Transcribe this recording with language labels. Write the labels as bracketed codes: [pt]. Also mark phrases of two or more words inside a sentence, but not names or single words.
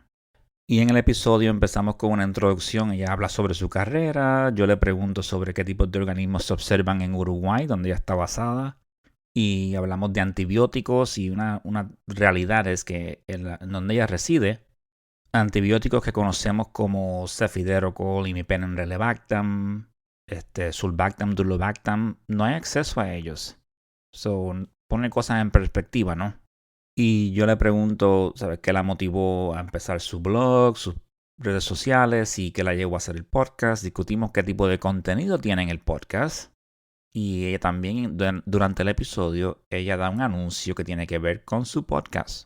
[es] Y en el episodio empezamos con una introducción, ella habla sobre su carrera, yo le pregunto sobre qué tipos de organismos se observan en Uruguay, donde ella está basada, y hablamos de antibióticos y una realidad es que en donde ella reside, antibióticos que conocemos como cefiderocol, imipenem, relebactam, sulbactam, durlobactam, no hay acceso a ellos. So, pone cosas en perspectiva, ¿no? Y yo le pregunto, ¿sabes qué la motivó a empezar su blog, sus redes sociales y qué la llevó a hacer el podcast? Discutimos qué tipo de contenido tiene en el podcast. Y ella también, durante el episodio, ella da un anuncio que tiene que ver con su podcast.